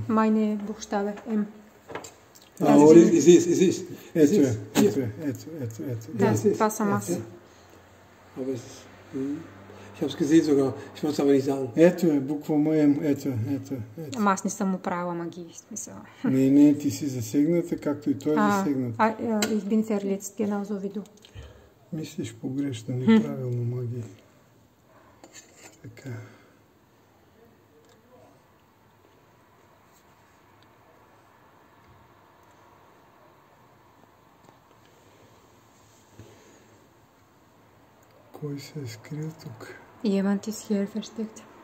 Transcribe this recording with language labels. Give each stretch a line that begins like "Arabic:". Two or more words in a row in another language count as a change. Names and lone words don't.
German: Meine Buchstabe M. Ist.
Bulgarian: Ето. Това съм аз.
German: Ich habe es gesehen sogar. Ich wollte es aber nicht sagen.
Bulgarian: Ето е, буква му М. Ето. Ама аз не съм му правила магии. Смисъл. Не, ти си засегната, както и той е засегнат.
German: Ich bin verletzt, genauso wie du.
Bulgarian: Мислиш погрешно, неправилно магия. Така. Кой се е скрил тук?
German: Jemand ist hier versteckt.